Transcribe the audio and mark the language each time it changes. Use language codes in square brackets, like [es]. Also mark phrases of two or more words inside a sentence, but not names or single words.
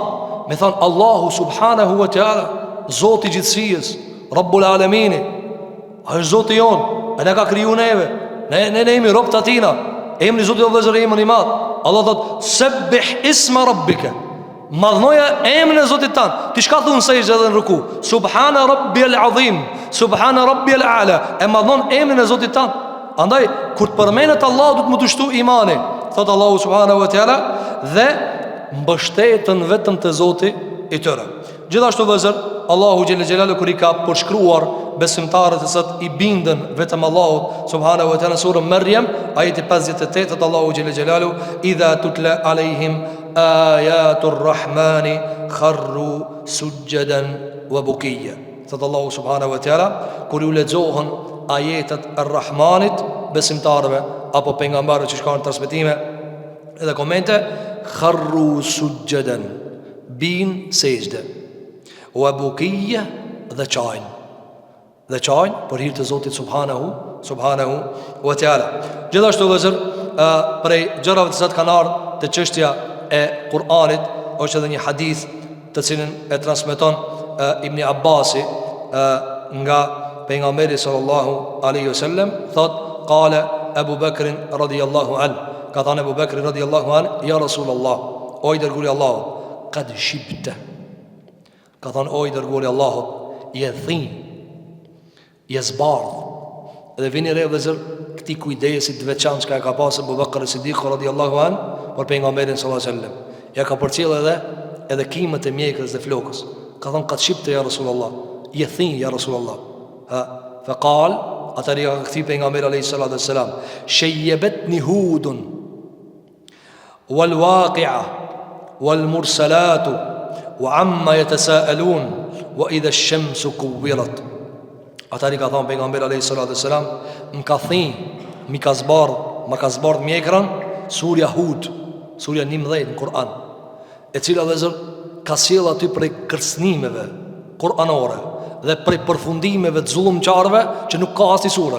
[sq] Me thënë Allahu [ar] سبحانه وتعالى, [sq] Zoti i gjithësisë, [ar] رب العالمين, [sq] ai është Zoti jon, ai na ka kriju neve. Ne jemi rob të atina. Emri i Zotit është vëllezër emër i madh. Allah thot [ar] سبح اسم ربك, [sq] madhnoja emrin e Zotit tan. Ti çka thon se edhe në ruku? [ar] سبحان ربي العظيم، سبحان ربي الأعلى. [sq] E madhnon emrin e Zotit tan. Andaj kur të përmendet Allah do të më dështu imani. Thot Allahu [ar] سبحانه وتعالى, [sq] dhe mbështetën vetëm te Zoti i tyre. Gjithashtu vëllezër, Allahu [ar] جل جلاله [sq] kur i ka përshkruar besimtarët e sot i bindën vetëm Allahut [ar] سبحانه وتعالى, [sq] surën Maryam ajeti 58, thot Allahu [ar] جل جلاله إذا تتلى عليهم آيات الرحمن خروا سجدا وبكيا. [sq] Thot Allahu [ar] سبحانه وتعالى [sq] kur u lexohen ajetet e Rahmanit besimtarëve apo pejgamberëve që shkojnë transmetime edhe komente, [ar] خروا سجدا, [sq] bin sejdë, [ar] وبكيا, [sq] dhe qajnë. Dhe qajnë për hir të Zotit [ar] سبحانه وتعالى. [sq] Gjithashtu vëllezër, prej gjërave të cilat kanë ardhur te çështja e Kur'anit është edhe një hadith të cilin e transmeton Ibn Abbasi nga pejgamberi [ar] صلى الله عليه وسلم, [sq] thot [ar] قال أبو بكر رضي الله عن, [sq] ka thënë Abu Bakr [ar] رضي الله عن، يا رسول الله, [sq] o i dërguari i Allahut, [ar] قد شبت, [sq] ka thënë o i dërguari i Allahut, je thin, je zbardh. Dhe vini re vëllezër këtij kujdesi të veçantë që ka pasur Abu Bakr Siddiq [ar] رضي الله عن [sq] për pejgamberin [ar] صلى الله عليه وسلم. [sq] Ja ka përcjell edhe kimët e mjekës dhe flokës. Ka thënë [ar] قد شبت يا رسول الله, [sq] je thin [ar] يا رسول الله. فقال, [sq] atëri ka këthi pejgamberi [ar] عليه الصلاة والسلام، شيبتني هود والواقعة والمرسلات وعم يتساءلون وإذا الشمس كورت. [sq] Atëri ka thënë pejgamberi [ar] عليه الصلاة والسلام, [sq] më ka thënë, më ka zbardh mjekrën surja Hud, surja 19 në Kur'an, e cila vëllezër ka sjell aty prej kërcënimeve kuranore dhe prej përfundimeve të zullumçarëve që nuk ka asnjë sure.